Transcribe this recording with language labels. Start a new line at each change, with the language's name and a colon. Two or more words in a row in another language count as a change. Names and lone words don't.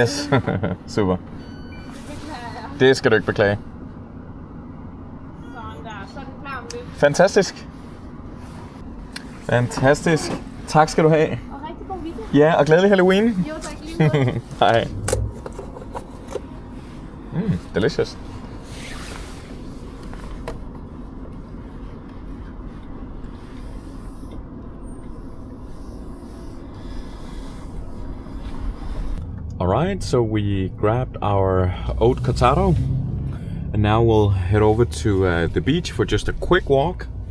English: Yes. Super.
Danish: det. Beklager jeg. Det skal du ikke beklage. Sådan der, så er den klar om lidt. Fantastisk. Fantastisk. Tak skal du have. Og rigtig god weekend. Ja, og glædelig Halloween. Jo, tak lige måde. Hej.
English: Delicious. Alright, so we grabbed our oat cortado and now we'll head over to the beach for just a quick walk.